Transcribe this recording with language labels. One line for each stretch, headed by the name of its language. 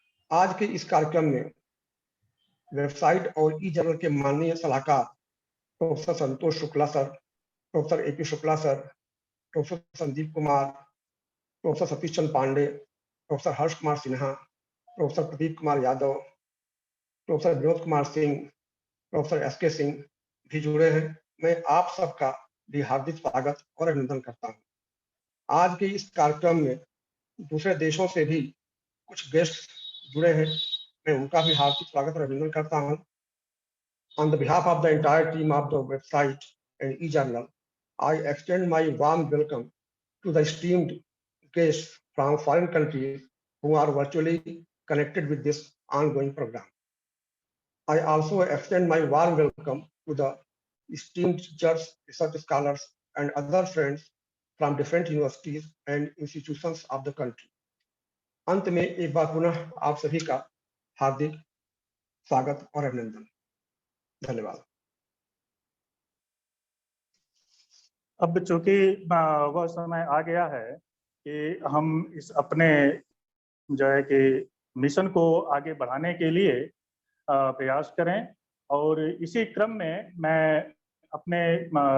Hindi: आज के इस कार्यक्रम में वेबसाइट और ई जर्नल के माननीय सलाहकार professor Santosh Shukla sir, professor A P Shukla sir, professor Sandeep Kumar, professor Satish Chandra Pandey, professor Harsh Kumar Sinha, professor Pradeep Kumar Yadav, professor Vinod Kumar Singh, professor S के सिंह भी जुड़े हैं। मैं आप सबका भी हार्दिक स्वागत और अभिनंदन करता हूं। आज के इस कार्यक्रम में दूसरे देशों से भी कुछ गेस्ट जुड़े हैं, मैं उनका भी हार्दिक स्वागत और अभिनंदन करता हूं।
English: On the behalf of the entire team of the website and e-journal, I extend my warm welcome to the esteemed guests from foreign countries who are virtually connected with this ongoing program. I also extend my warm welcome to the esteemed judges, research scholars, and other friends from different universities and institutions of the country.
Hindi: अंत में एक बार पुनः आप सभी का हार्दिक स्वागत और अभिनंदन। धन्यवाद। अब चूंकि वह समय आ गया है कि हम इस अपने जो है कि मिशन को आगे बढ़ाने के लिए प्रयास करें, और इसी क्रम में मैं अपने